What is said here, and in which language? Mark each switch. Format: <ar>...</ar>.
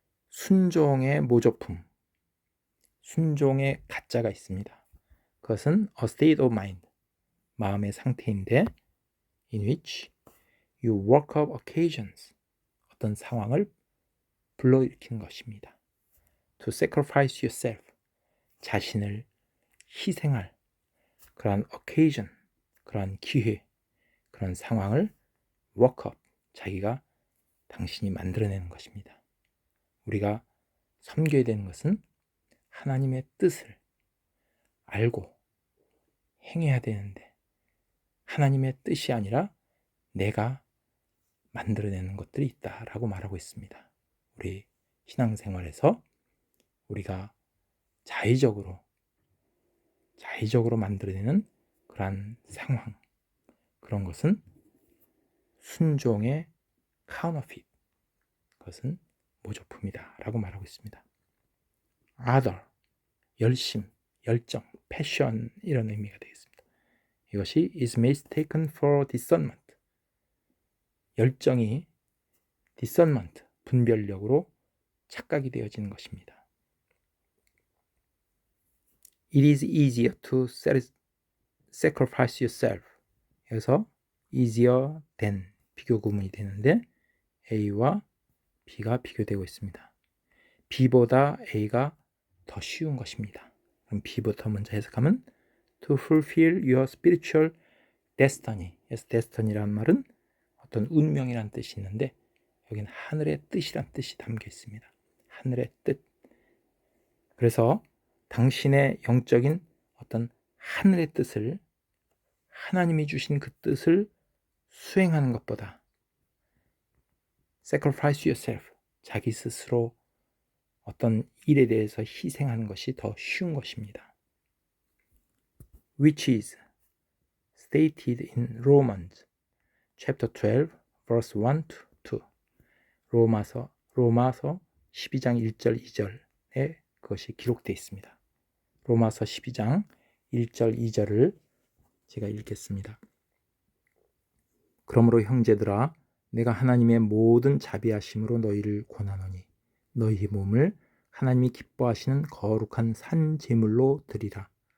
<ko>순종의 모조품, 순종의 가짜가 있습니다. 그것은</ko> <en>a state of mind,</en> <ko>마음의 상태인데</ko> <en>in which you work up occasions,</en> <ko>어떤 상황을 불러일으키는 것입니다.</ko> <en>To sacrifice yourself,</en> <ko>자신을 희생할 그러한 occasion, 그러한 기회, 그런 상황을</ko> <en>work up,</en> <ko>자기가 당신이 만들어내는 것입니다. 우리가 섬겨야 되는 것은 하나님의 뜻을 알고 행해야 되는데 하나님의 뜻이 아니라 내가 만들어내는 것들이 있다라고 말하고 있습니다. 우리 신앙생활에서 우리가 자의적으로 만들어내는 그러한 상황, 그런 것은 순종의 counterfeit, 그것은 모조품이다 라고 말하고 있습니다. Other, 열심, 열정, passion 이런 의미가 되겠습니다. 이것이</ko> <en>is mistaken for discernment.</en> <ko>열정이 discernment, 분별력으로 착각이 되어지는 것입니다.</ko> <en>It is easier to sacrifice yourself.</en> <ko>여기서 easier than 비교 구문이 되는데 A와 B가 비교되고 있습니다. B보다 A가 더 쉬운 것입니다. 그럼 B부터 먼저 해석하면</ko> <en>to fulfill your spiritual destiny.</en> <ko>그래서 destiny라는 말은 어떤 운명이란 뜻이 있는데 여기는 하늘의 뜻이란 뜻이 담겨 있습니다. 하늘의 뜻. 그래서 당신의 영적인 어떤 하늘의 뜻을, 하나님이 주신 그 뜻을 수행하는 것보다</ko> <en>sacrifice yourself,</en> <ko>자기 스스로 어떤 일에 대해서 희생하는 것이 더 쉬운 것입니다.</ko> <en>Which is stated in Romans chapter 12 verse 1 to 2.</en> <ko>로마서 12장 1절 2절에 그것이 기록되어 있습니다. 로마서 12장 1절 2절을 제가 읽겠습니다. 그러므로 형제들아, 내가 하나님의 모든 자비하심으로 너희를 권하노니 너희 몸을 하나님이 기뻐하시는 거룩한 산 제물로 드리라.</ko>